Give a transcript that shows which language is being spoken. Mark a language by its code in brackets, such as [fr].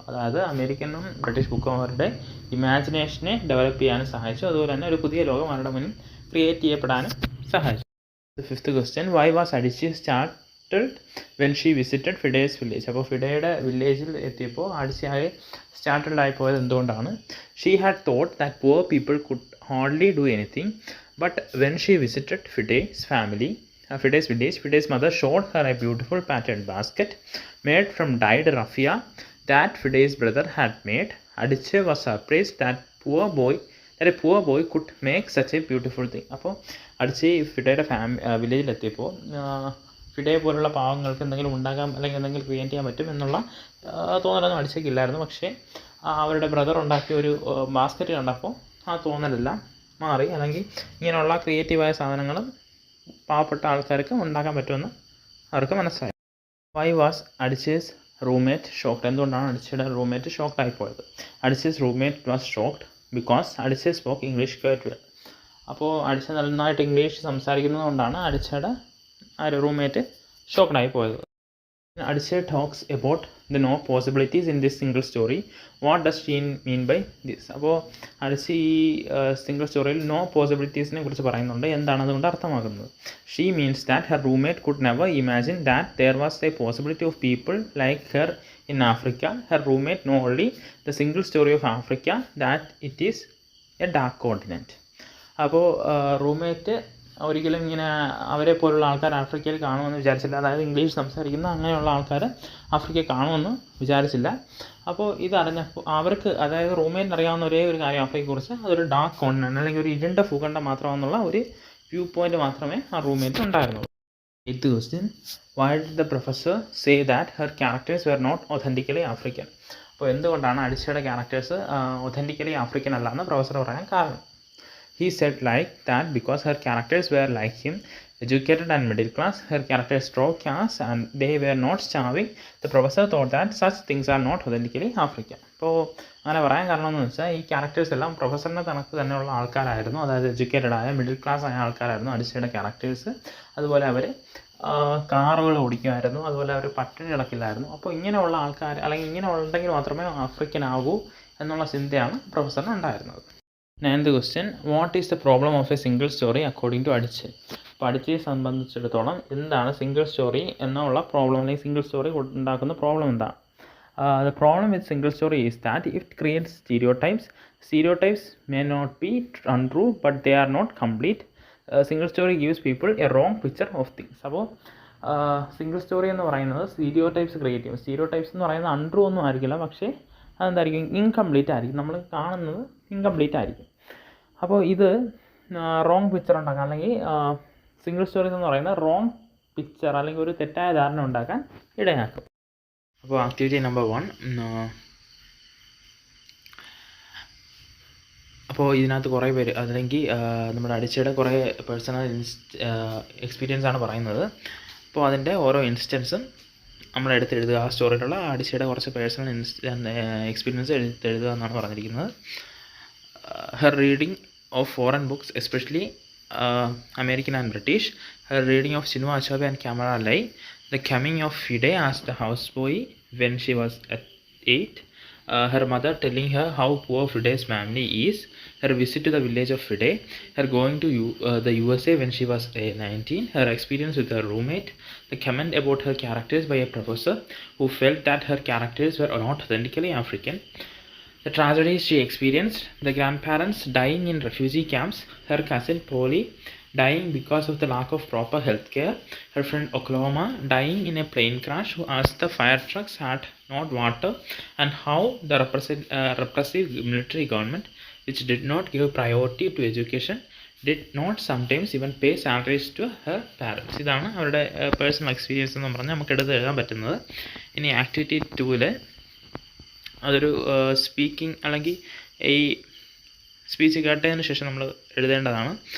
[ml] അതായത് അമേരിക്കനും ബ്രിട്ടീഷ് ബുക്കും അവരുടെ ഇമാജിനേഷനെ ഡെവലപ്പ് ചെയ്യാനും സഹായിച്ചു, അതുപോലെ തന്നെ ഒരു പുതിയ ലോകം അവരുടെ മുന്നിൽ ക്രിയേറ്റ് ചെയ്യപ്പെടാനും സഹായിച്ചു. [en] Fifth question, why was Adichie started when she visited Fide's village? [ml] അപ്പോൾ ഫിഡയുടെ വില്ലേജിൽ എത്തിയപ്പോൾ അഡിച്ചി ആകെ സ്റ്റാർട്ടഡ് ആയി പോയത് എന്തുകൊണ്ടാണ്? [en] She had thought that poor people could hardly do anything, but when she visited Fide's village, Fide's mother showed her a beautiful patterned basket made from dyed raffia that Fide's brother had made. Adiche was surprised that a poor boy could make such a beautiful thing. [ml] അപ്പോൾ അഡിച്ചി ഫിഡയുടെ വില്ലേജിലെത്തിയപ്പോൾ ഫിഡയെ പോലുള്ള പാവങ്ങൾക്ക് എന്തെങ്കിലും ഉണ്ടാകാം അല്ലെങ്കിൽ എന്തെങ്കിലും create ചെയ്യാൻ പറ്റും എന്നുള്ള തോന്നലൊന്നും അഡിച്ചയ്ക്കില്ലായിരുന്നു. പക്ഷേ അവരുടെ ബ്രദർ ഉണ്ടാക്കിയ ഒരു ബാസ്ക്കറ്റ് കണ്ടപ്പോൾ ആ തോന്നലെല്ലാം മാറി, അല്ലെങ്കിൽ ഇങ്ങനെയുള്ള ക്രിയേറ്റീവായ സാധനങ്ങളും പാവപ്പെട്ട ആൾക്കാർക്ക് ഉണ്ടാക്കാൻ പറ്റുമെന്ന് അവർക്ക് മനസ്സിലായി. [en] Why was Adichie's roommate shocked? [ml] എന്തുകൊണ്ടാണ് അഡിച്ചിയുടെ roommate shocked ആയിപ്പോയത്? [en] Adichie's roommate was shocked because Adichie spoke English quite well. [ml] അപ്പോൾ അഡിച്ച നന്നായിട്ട് ഇംഗ്ലീഷ് സംസാരിക്കുന്നത് കൊണ്ടാണ് അഡിച്ചയുടെ ആ ഒരു റൂംമേറ്റ് ഷോക്ക്ഡ് ആയി പോയത്. [en] Adichie talks about the no possibilities in this single story. What does she mean by this? [ml] അപ്പോൾ അഡിച്ചി സിംഗിൾ സ്റ്റോറിയിൽ നോ പോസിബിലിറ്റീസിനെ കുറിച്ച് പറയുന്നുണ്ട്. എന്താണ് അതുകൊണ്ട് അർത്ഥമാക്കുന്നത്? [en] She means that her roommate could never imagine that there was a possibility of people like her in Africa. Her roommate know only the single story of Africa that it is a dark continent. [ml] അപ്പോൾ roommate ഒരിക്കലും ഇങ്ങനെ അവരെ പോലുള്ള ആൾക്കാർ ആഫ്രിക്കയിൽ കാണുമെന്ന് വിചാരിച്ചില്ല. അതായത് ഇംഗ്ലീഷ് സംസാരിക്കുന്ന അങ്ങനെയുള്ള ആൾക്കാർ ആഫ്രിക്കയിൽ കാണുമെന്ന് വിചാരിച്ചില്ല. അപ്പോൾ ഇതറിഞ്ഞപ്പോൾ അവർക്ക്, അതായത് റൂംമേറ്റിന് അറിയാവുന്ന ഒരേ ഒരു കാര്യം ആഫ്രിക്കയെക്കുറിച്ച്, അതൊരു ഡാർക്ക് കോണ്ടിനെൻ്റ് അല്ലെങ്കിൽ ഒരു ഇരുണ്ട ഭൂഖണ്ഡം മാത്രമെന്നുള്ള ഒരു വ്യൂ പോയിന്റ് മാത്രമേ ആ റൂംമേറ്റ് ഉണ്ടായിരുന്നുള്ളൂ. [en] Eighth question, why did the professor say that her characters were not authentically African? [ml] അപ്പോൾ എന്തുകൊണ്ടാണ് അഡിച്ചയുടെ ക്യാരക്ടേഴ്സ് ഒതൻറ്റിക്കലി ആഫ്രിക്കൻ അല്ല എന്ന് പ്രൊഫസർ പറയാൻ കാരണം? [en] He said like that because her characters were like him, educated and middle class. Her characters strove caste and they were not starving. The professor thought that such things are not authentically African. [ml] അപ്പോൾ അങ്ങനെ പറയാൻ കാരണം എന്ന് വെച്ചാൽ ഈ characters എല്ലാം പ്രൊഫസറിൻ്റെ കണക്ക് തന്നെയുള്ള ആൾക്കാരായിരുന്നു. അതായത് എഡ്യൂക്കേറ്റഡ് ആയ മിഡിൽ ക്ലാസ് ആയ ആൾക്കാരായിരുന്നു അഡിച്ചയുടെ ക്യാരക്ടേഴ്സ്. അതുപോലെ അവർ കാറുകൾ ഓടിക്കുമായിരുന്നു, അതുപോലെ അവർ പട്ടിണി കിടക്കില്ലായിരുന്നു. അപ്പോൾ ഇങ്ങനെയുള്ള ആൾക്കാർ അല്ലെങ്കിൽ ഇങ്ങനെ ഉണ്ടെങ്കിൽ മാത്രമേ ആഫ്രിക്കൻ ആകൂ എന്നുള്ള ചിന്തയാണ് പ്രൊഫസറിന് ഉണ്ടായിരുന്നത്. [en] Ninth question, what is the problem of a single story according to Adichie? [ml] അപ്പോൾ അഡിച്ചിയെ സംബന്ധിച്ചിടത്തോളം എന്താണ് സിംഗിൾ സ്റ്റോറി എന്നുള്ള പ്രോബ്ലം, അല്ലെങ്കിൽ സിംഗിൾ സ്റ്റോറി ഉണ്ടാക്കുന്ന പ്രോബ്ലം എന്താണ്? [en] The problem with single story is that it creates stereotypes. Stereotypes may not be untrue, but they are not complete. Single story gives people a wrong picture of things. [ml] അപ്പോൾ single story എന്ന് പറയുന്നത് stereotypes create ചെയ്യും. Stereotypes എന്ന് പറയുന്നത് untrue ഒന്നും ആയിരിക്കില്ല, പക്ഷേ അതെന്തായിരിക്കും, incomplete ആയിരിക്കും. നമ്മൾ കാണുന്നത് ഇൻകംപ്ലീറ്റ് ആയിരിക്കും. അപ്പോൾ ഇത് റോങ് പിക്ചർ ഉണ്ടാക്കാൻ, അല്ലെങ്കിൽ സിംഗിൾ സ്റ്റോറീസ് എന്ന് പറയുന്നത് റോങ് പിക്ചർ അല്ലെങ്കിൽ ഒരു തെറ്റായ ധാരണ ഉണ്ടാക്കാൻ ഇടയാക്കും. അപ്പോൾ ആക്ടിവിറ്റി നമ്പർ 1. അപ്പോൾ ഇതിനകത്ത് കുറേ പേര്, അല്ലെങ്കിൽ നമ്മുടെ അടിച്ചയുടെ കുറേ പേഴ്സണൽ എക്സ്പീരിയൻസ് ആണ് പറയുന്നത്. അപ്പോൾ അതിൻ്റെ ഓരോ ഇൻസ്റ്റൻസും നമ്മൾ എടുത്തെഴുതുക. ആ സ്റ്റോറിയിലുള്ള അടിച്ചയുടെ കുറച്ച് പേഴ്സണൽ എക്സ്പീരിയൻസ് എടുത്തെഴുതുക എന്നാണ് പറഞ്ഞിരിക്കുന്നത്. [en] Her reading of foreign books, especially American and British, her reading of Chinua Achebe and Kamala Lai, the coming of Fide as the houseboy when she was at 8, her mother telling her how poor Fide's family is, her visit to the village of Fide, her going to the USA when she was 19, her experience with her roommate, the comment about her characters by a professor who felt that her characters were not authentically African, the tragedies she experienced, the grandparents dying in refugee camps, her cousin Polly dying because of the lack of proper health care, her friend Oklahoma dying in a plane crash who asked the fire trucks had not water, and how the repressive military government, which did not give priority to education, did not sometimes even pay salaries to her parents. [ml] ഇതാണ് അവരുടെ personal experience എന്ന് പറഞ്ഞാൽ നമുക്ക് എടുത്ത് എഴുതാൻ പറ്റുന്നത്. ഇനി activity 2-ൽ അതൊരു സ്പീക്കിംഗ് അല്ലെങ്കിൽ ഈ സ്പീച്ച് കേട്ടതിന് ശേഷം നമ്മൾ എഴുതേണ്ടതാണ്.